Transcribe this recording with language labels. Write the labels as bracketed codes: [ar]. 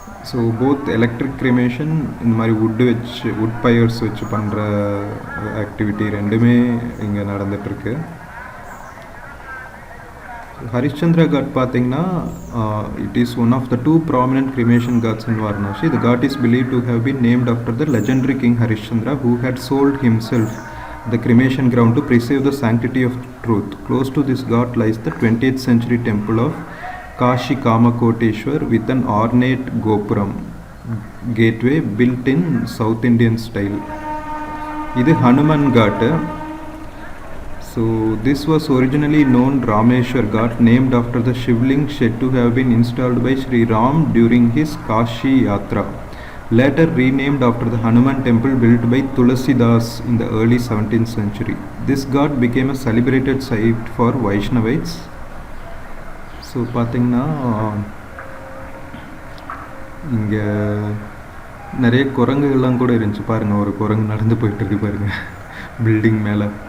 [ta] So both electric cremation, இந்த மாதிரி would buyers வச்சு பண்ணுற ஆக்டிவிட்டி ரெண்டுமே இங்கே நடந்துகிட்ருக்கு. ஹரிஷ்சந்திரா காட் பார்த்தீங்கன்னா [en] It is one of the 2 prominent cremation ghats in Varanasi. The ghat is believed to have been named after the legendary king Harishchandra, who had sold himself the cremation ground to preserve the sanctity of truth. Close to this ghat lies the 20th century temple of Kashi Kamakoteshwar with an ornate gopuram gateway built in South Indian style. [ta] இது [en] Hanuman Ghat. So this was originally known Rameshwar Ghat, named after the Shivling said to have been installed by Sri Ram during his Kashi Yatra. Later renamed after the Hanuman temple built by Tulasidas in the early 17th century. This ghat became a celebrated site for Vaishnavites. [ta] So பார்த்தீங்கன்னா இங்கே நிறைய குரங்குகள்லாம் கூட இருந்துச்சு. பாருங்கள், ஒரு குரங்கு நடந்து போயிட்டுருக்கு பாருங்கள் பில்டிங் மேலே.